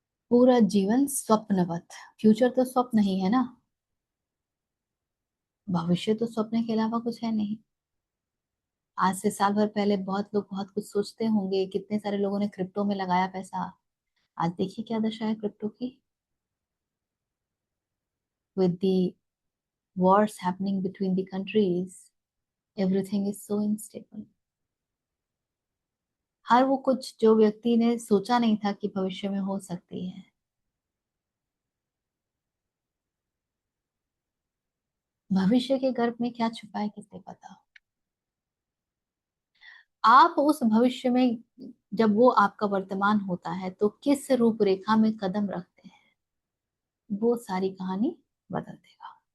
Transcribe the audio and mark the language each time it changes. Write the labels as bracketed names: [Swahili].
[Hindi] पूरा जीवन स्वप्नवत, फ्यूचर तो स्वप्न ही है ना, भविष्य तो स्वप्न के अलावा कुछ है नहीं। आज से साल भर पहले बहुत लोग बहुत कुछ सोचते होंगे, कितने सारे लोगों ने क्रिप्टो में लगाया पैसा। आज देखिए क्या दशा है क्रिप्टो की। [English] with the wars happening between the countries, everything is so unstable. [Hindi] हर वो कुछ जो व्यक्ति ने सोचा नहीं था कि भविष्य में हो सकती है। भविष्य के गर्भ में क्या छुपा है किसने पता। आप उस भविष्य में, जब वो आपका वर्तमान होता है तो किस रूपरेखा में कदम रखते हैं, वो सारी कहानी बदल देगा।